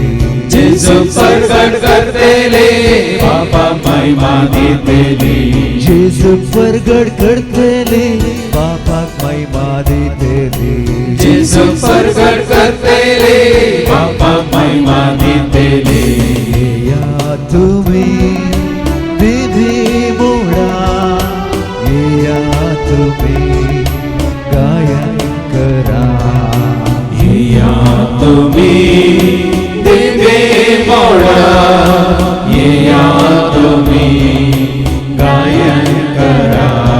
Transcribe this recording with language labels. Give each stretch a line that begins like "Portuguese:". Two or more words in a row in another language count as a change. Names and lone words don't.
Konkani: जेसु प्रगट करतले बापाक महिमा देतले जेसु प्रगट करतले बापाक महिमा देतले जेसु प्रगट करतले बापाक महिमा देतले
Marathi: या तुम्ही विधी मोडा या तुम्ही गायन करा या तुम्ही दिवे मोडा या तुम्ही गायन करा